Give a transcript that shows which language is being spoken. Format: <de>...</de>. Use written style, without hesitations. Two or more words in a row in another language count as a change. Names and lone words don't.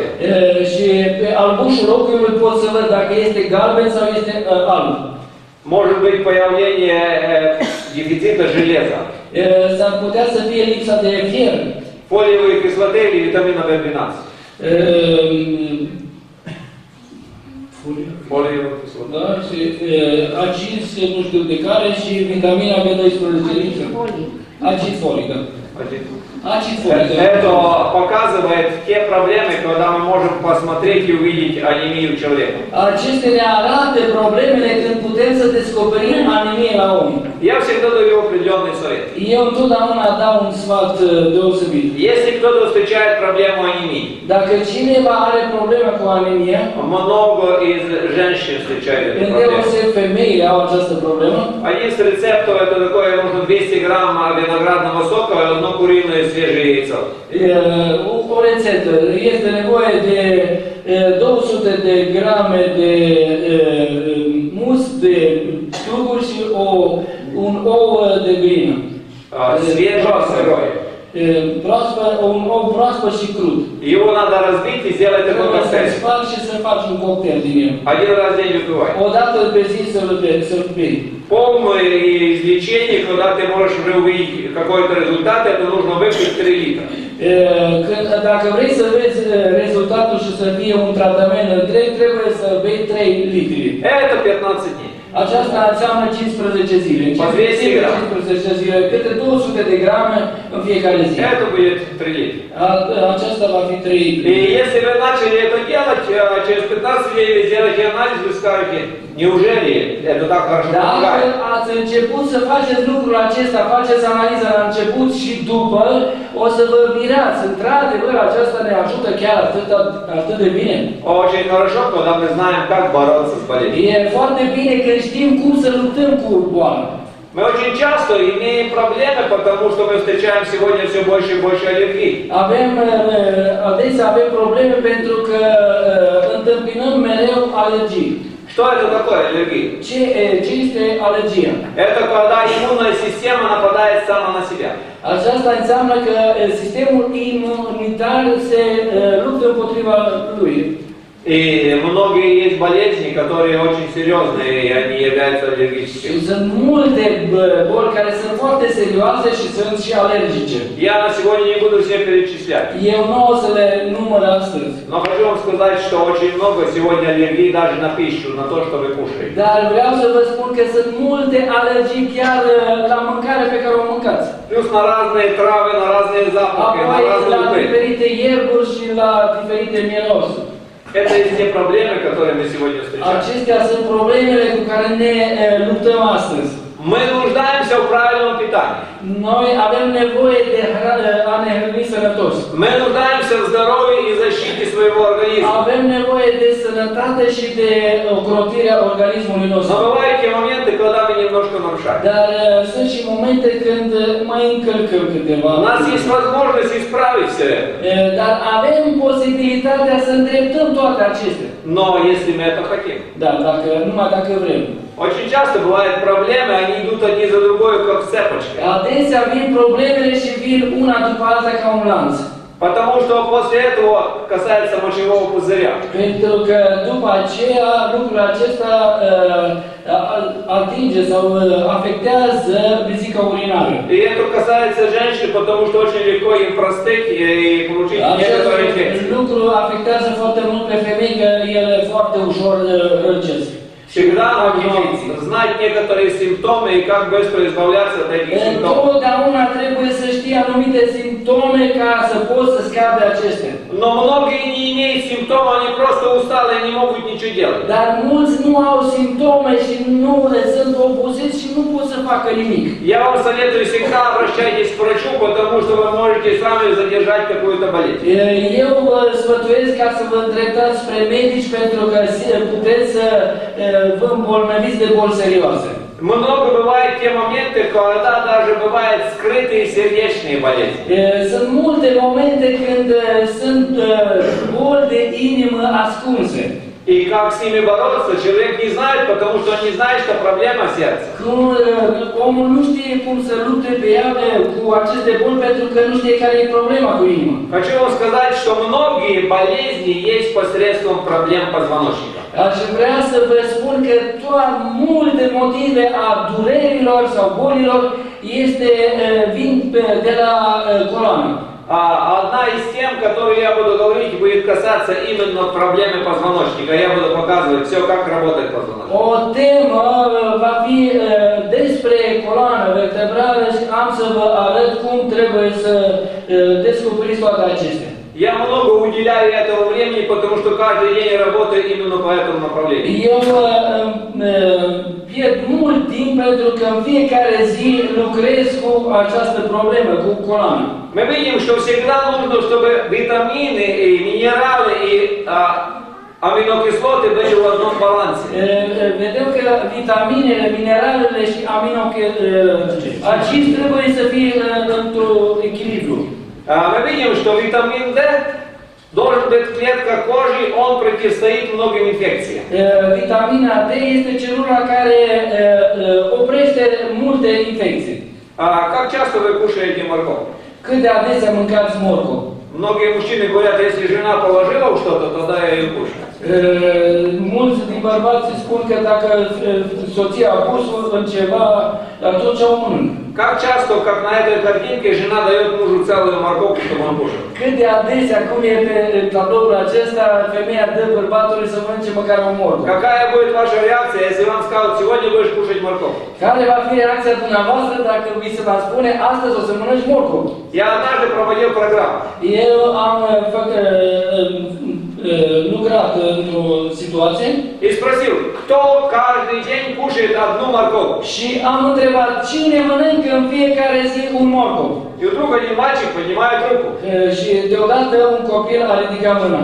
<ro>Și pe albușul ochiului pot să văd dacă este galben sau este alb.</ro> <ru>Может быть появление дефицита железа,</ru> <ro>S-ar putea să fie lipsa de fier.</ro> <ru>фолиевой кислоты или витамина B12. Folievă кислоtă.</ru> <ro>Da? Și acizi, nu știu de care, și vitamina B12 lipsă. Acid folic, da. Acid folic, da.</ro> <ru>Это показывает те проблемы, когда мы можем посмотреть и увидеть анемию человека.</ru> <ro>Acestea ne arată problemele când putem să descoperim anemie la om.</ro> <ru>Я всегда даю определенный совет.</ru> <ro>Eu întotdeauna dau un sfat deosebit.</ro> <ru>Если кто-то встречает проблему анемии,</ru> <ro>Dacă cineva are probleme cu anemia,</ro> <ru>много из женщин встречают эту проблему.</ru> <ro>îndeoseb femeile au această problemă.</ro> <ru>Один из рецептов это такое, нужно 200 грамм виноградного сока и одно куриное свежее яйцо.</ru> <ro>O rețetă. Este nevoie de 200 de grame de mus, de struguri și un ou de găină.</ro> <ru>Свежее, сырое.</ru> <ro>Un ou proaspăt și crud.</ro> <ru>Его надо разбить и сделать такой</ru> <ro>Trebuie să-l</ro> <ru>коктейль.</ru> <ro>spargi și să faci un cocktail din el.</ro> <ru>Один раз в день выпивай.</ru> <ro>O dată pe zi să-l bei.</ro> <ru>Полное излечение, когда ты можешь уже увидеть какой-то результат, это нужно выпить 3 литра.</ru> <ro>Dacă vrei să vezi rezultatul și să fie un tratament întreg, trebuie să bei 3 litri.</ro> <ru>Это 15 дней.</ru> <ro>Aceasta înseamnă 15 zile. În Pe 200 grame. 15 zile, câte 200 de grame în fiecare zi.</ro> <ru>Это будет 3 литра.</ru> <ro>Aceasta va fi 3</ro> <ru>И</ru> <ro>litri.</ro> <ru>если вы начали это делать, через 15 дней вы сделаете анализ, вы скажете, неужели это так хорошо</ru> <ro>Dacă</ro> <ru>помогает?</ru> <ro>ați început să faceți lucrul acesta, faceți analiza la început și după, o să vă mirați. Într-adevăr, aceasta ne ajută chiar atât de bine.</ro> <ru>Очень хорошо, когда мы знаем, как бороться с болезнью.</ru> <ro>E foarte bine când știm cum să luptăm cu boala.</ro> <ru>Мы очень часто имеем проблемы, потому что мы встречаем сегодня все больше и больше аллергий.</ru> <ro>Adesea avem probleme pentru că întâmpinăm mereu alergii.</ro> <ru>Что это такое аллергия?</ru> <ro>Ce este alergia?</ro> <ru>Это когда иммунная система нападает сама на себя.</ru> <ro>Aceasta înseamnă că sistemul imunitar se luptă împotriva lui.</ro> <ru>И многие есть болезни, которые очень серьезные, и они являются аллергическими.</ru> <ro>Și sunt multe boli care sunt foarte serioase și sunt și alergice.</ro> <ru>Я на сегодня не буду все перечислять.</ru> <ro>Eu nu o să le număr astăzi.</ro> <ru>Но хочу вам сказать, что очень много сегодня аллергий даже на пищу, на то, что вы кушаете.</ru> <ro>Dar vreau să vă spun că sunt multe alergii chiar la mâncare pe care o mâncați.</ro> <ru>Плюс на разные травы, на разные запахи, на</ru> <ro>Apoi</ro> <ru>разные</ru> <ro>la</ro> <ru>духи.</ru> <ro>diferite ierburi și la diferite mirosuri.</ro> <ru>Это есть те проблемы, которые мы сегодня встречаем.</ru> <ro>Acestea sunt problemele cu care ne luptăm astăzi.</ro> <ru>Мы нуждаемся в правильном питании.</ru> <ro>Noi avem nevoie de a ne hrăni sănătos.</ro> <ru>Мы нуждаемся в здоровье и защите своего организма.</ru> <ro>Avem nevoie de sănătate și de ocrotirea organismului nostru.</ro> <ru>Но bывают те моменты, когда мы немножко нарушаем.</ru> <ro>Dar sunt și momente când mai încălcăm câteva.</ro> <ru>У нас есть возможность исправить все это.</ru> <ro>Dar avem posibilitatea să îndreptăm toate acestea.</ro> <ru>Но если мы это хотим.</ru> <ro>Da, numai dacă vrem.</ro> <ru>Очень часто бывают проблемы, они идут одни за другой, как цепочка.</ru> <ro>Adesea vin problemele și vin una după alta ca un lanț.</ro> <ru>Потому что после этого касается мочевого пузыря.</ru> <ro>Pentru că după aceea lucrul acesta atinge sau afectează vezica urinară.</ro> <ru>И это касается женщин, потому что очень легко им простыть и получить некоторые</ru> <ro>Acest</ro> <ru>инфекции.</ru> <ro>lucru afectează foarte mult pe femei, că ele foarte ușor răcesc.</ro> <ru>Всегда нужно знать некоторые симптомы и как быстро избавляться от этих симптомов.</ru> <ro>Întotdeauna trebuie să știi anumite simptome ca să poți să scapi de acestea.</ro> <ru>Но многие не имеют симптомов, они просто усталы и не могут ничего делать.</ru> <ro>Dar mulți nu au simptome și nu sunt obosiți și nu pot să facă nimic.</ro> <ru>Я вам советую, всегда обращайтесь к врачу, потому что вы можете сами задержать какую-то болезнь.</ru> <ro>Eu vă sfătuiesc ca să vă îndreptați spre medici pentru că puteți să vă îmbolnăviți de boli serioase.</ro> <ru>Много bывает те моменты, когда даже бывают скрытые сердечные болезни.</ru> <ro>Sunt multe momente când sunt boli de inimă ascunse.</ro> <ru>И как с ними бороться, человек не знает, потому что он не знает, что проблема сердца.</ru> <ro>Omul nu știe cum să lupte pe ea cu aceste boli pentru că nu știe care e problema cu inima.</ro> <ru>Хочу вам сказать, что многие болезни есть посредством проблем позвоночника.</ru> <ro>Aș vrea să vă spun că multe motive a durerilor sau bolilor vin de la coloană.</ro> <ru>Одна из тем, которую я буду говорить, будет касаться именно проблемы позвоночника. Я буду показывать все, как работает позвоночник.</ru> <ro>O temă va fi despre coloană vertebrală și am să vă arăt cum trebuie să descoperiți toate acestea.</ro> <ru>Я много уделяю этому времени, потому что каждый день работаю именно по этому направлению.</ru> <ro>Eu pierd mult timp pentru că în fiecare zi lucrez cu această problemă, cu coloana.</ro> <ru>Мы видим, что всегда нужно, чтобы витамины, и минералы и аминокислоты были в одном балансе.</ru> <ro>Vedem că vitaminele, mineralele și aminoacizi trebuie să fie într-un echilibru.</ro> <ru>Мы видим, что витамин D должен быть в клетках кожи, он противостоит многим инфекциям.</ru> <ro>Vitamina D este celula care oprește multe infecții.</ro> <ru>Как часто вы кушаете морковь?</ru> <ro>Cât de adesea mâncați morcov?</ro> <ru>Многие мужчины говорят, если жена положила что-то, тогда я ее кушаю.</ru> <ro>Mulți din bărbați spun că dacă soția a pus în ceva, atunci o mănâncă.</ro> <ru>Как часто, как на этой картинке, жена дает мужу целую морковку, чтобы он кушал?</ru> <ro>Cât de adesea, cum e pe tabloul acesta, femeia dă bărbatului să mănânce măcar o morcă.</ro> <ru>Какая будет ваша реакция, если вам скажут, сегодня будешь кушать морковку?</ru> <ro>Care va fi reacția dumneavoastră dacă vi se va spune astăzi o să mănânci morcov?</ro> <ru>Я однажды проводил программу.</ru> <ro>Eu am lucrat într-o situație</ro> <ru>И спросил, кто каждый день кушает одну морковку?</ru> <ro>și am întrebat cine mănâncă în fiecare zi un morcov.</ro> <ru>И вдруг один мальчик поднимает руку.</ru> <ro>Și deodată un copil a ridicat mâna.</ro>